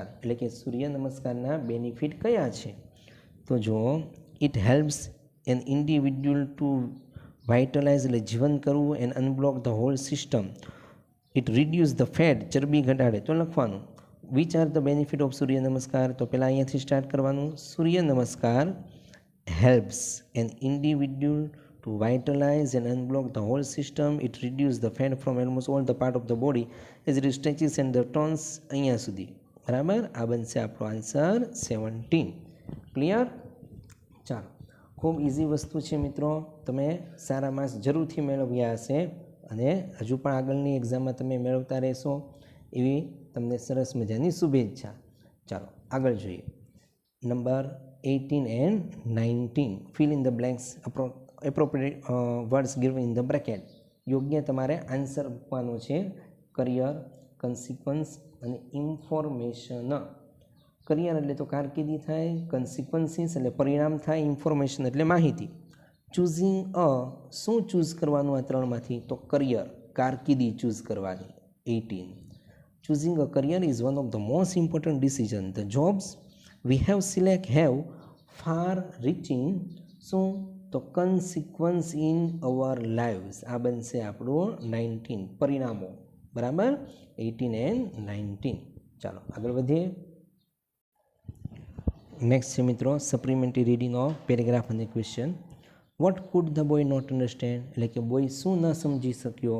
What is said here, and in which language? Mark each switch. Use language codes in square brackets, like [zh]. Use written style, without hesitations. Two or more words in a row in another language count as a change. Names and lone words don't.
[gu] એટલે કે સૂર્ય નમસ્કારના બેનિફિટ કયા છે? તો જો [en] it helps an individual to vitalize, [gu] એટલે જીવન કરવું, [en] and unblock the whole system. it reduce the fat, [gu] ચરબી ઘટાડે. તો લખવાનું વિચાર [en] the benefit of સૂર્ય નમસ્કાર. [gu] તો પહેલાં અહીંયાથી સ્ટાર્ટ કરવાનું. [en] સૂર્ય નમસ્કાર helps an individual to vitalize and unblock the whole system. It reduces the fat from almost all the part of the body as it stretches and the tones. [gu] અહીંયા સુધી. બરાબર. આ બનશે આપણો આન્સર 17. ક્લિયર? ચાલો, ખૂબ ઇઝી વસ્તુ છે મિત્રો. તમે સારા માર્ક્સ જરૂરથી મેળવ્યા હશે અને હજુ પણ આગળની એક્ઝામમાં તમે મેળવતા રહેશો એવી તમને સરસ મજાની શુભેચ્છા. ચાલો આગળ જોઈએ. નંબર 18 and 19. [en] fill in the blanks appropriate words given in the bracket. [gu] યોગ્ય તમારે આન્સર આપવાનો છે. [en] career, consequence અને ઇન્ફોર્મેશન. [gu] કરિયર એટલે તો કારકિર્દી થાય, કન્સિક્વન્સીસ એટલે પરિણામ થાય, ઇન્ફોર્મેશન એટલે માહિતી. ચૂઝિંગ શું ચૂઝ કરવાનું આ ત્રણમાંથી? તો કરિયર, કારકિર્દી ચૂઝ કરવાની. 18. [en] Choosing a career is one of the most important decisions. The jobs we have select have far-reaching તો consequence in our lives. [gu] આ બનશે આપણું 19 પરિણામો. બરાબર, 18 and 19. ચાલો આગળ વધીએ. [en] નેક્સ્ટ [gu] છે મિત્રો [en] supplementary reading of paragraph અને ક્વેશ્ચન. what could the boy not understand, [gu] એટલે કે બોય શું ન સમજી શક્યો?